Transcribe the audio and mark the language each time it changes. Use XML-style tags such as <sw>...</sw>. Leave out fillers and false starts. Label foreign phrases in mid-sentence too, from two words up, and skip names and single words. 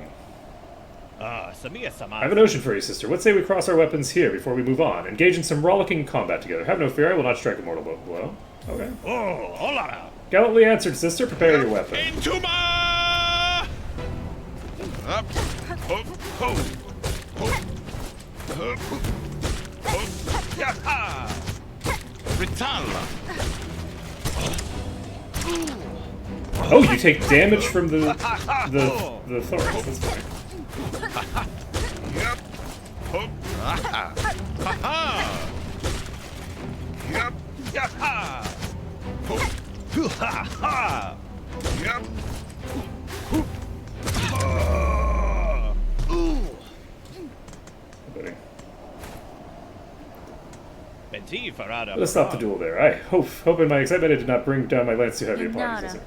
<en>Ah, Samia-sama. I have a notion for you, sister. What say we cross our weapons here before we move on? Engage in some rollicking combat together. Have no fear, I will not strike a mortal blow. Okay. Oh, hola! Gallantly answered, sister. Prepare your weapon. Intuma! Up, ho, ho, ho, ho, yaha! Ritala! Oh, you take damage from the thorns. That's fine. Yep. Ho, ha, ha, yep, yaha! Ho, ha, ha! Yep. Buddy. Benti Farada. Let's stop the duel there. I hope in my excitement I did not bring down my lance too heavy upon you, sister.</en>